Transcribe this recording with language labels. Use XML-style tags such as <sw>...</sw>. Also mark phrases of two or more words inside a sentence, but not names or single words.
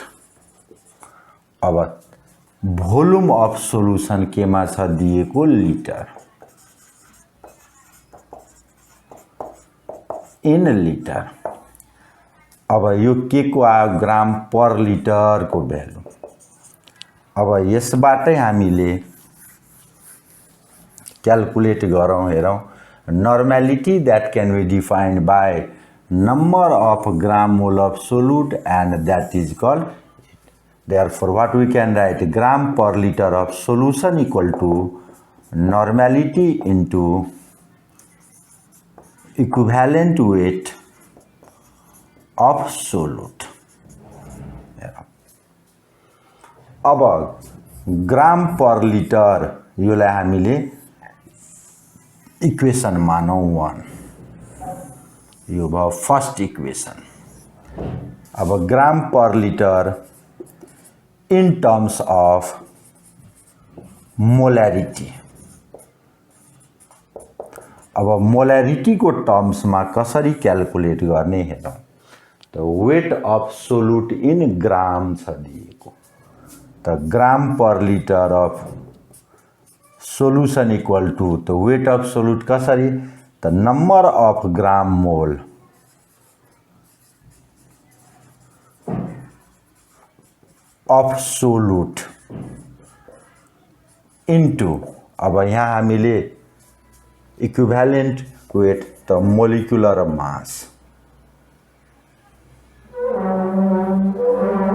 <ne>अब</ne> <en>volume of solution</en> <ne>केमा छ दिएको,</ne> <en>liter in liter.</en> <ne>अब यो के को आयो,</ne> <en>gram per liter</en> <ne>को भ्यालु. अब यसबाटै हामीले क्याल्कुलेट गरौं. हेरौं,</ne> <en>normality that can be defined by number of gram mole of solute, and that is called, therefore what we can write, gram per liter of solution equal to normality into equivalent weight of solute.</en> <ne>अब</ne> <en>gram per liter</en> <ne>योलाई हामीले इक्वेशन मानौं 1. यो भयो</ne> <en>first equation. अब gram per liter in terms of molarity.</en> <ne>अब मोलारिटी को टर्म्स में कसरी क्याल्कुलेट गर्ने हेरौं.</ne> <en>त weight of solute in gram</en> <ne>छ दिएको,</ne> <en>त gram per liter of solution equal to, तो weight of solute कसरी, त number of gram mole of solute into,</en> <ne>अब यहाँ हामीले</ne> <en>equivalent weight त molecular mass</en>